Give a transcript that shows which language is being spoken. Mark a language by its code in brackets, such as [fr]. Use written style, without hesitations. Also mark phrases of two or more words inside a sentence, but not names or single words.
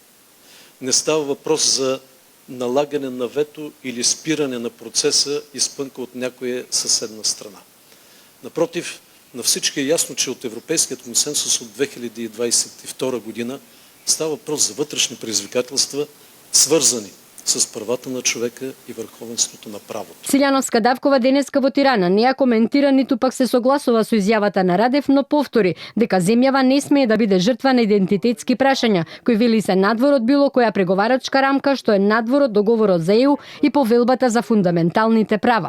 [bg] Не става въпрос за налагане на вето или спиране на процеса изпънка от някоя съседна страна. Напротив, на всички е ясно, че от Европейският консенсус от 2022 година става въпрос за вътрешни предизвикателства, свързани с правата на човека и върховенството на правото. [mk] Селјановска-Давкова денеска во Тирана не ја коментира ниту пак се согласува со изјавата на Радев, но повтори дека земјава не смее да биде жртва на идентитетски прашања, кои вели се надвор од било која преговарачка рамка, што е надвор од договорот за ЕУ и повелбата за фундаменталните права.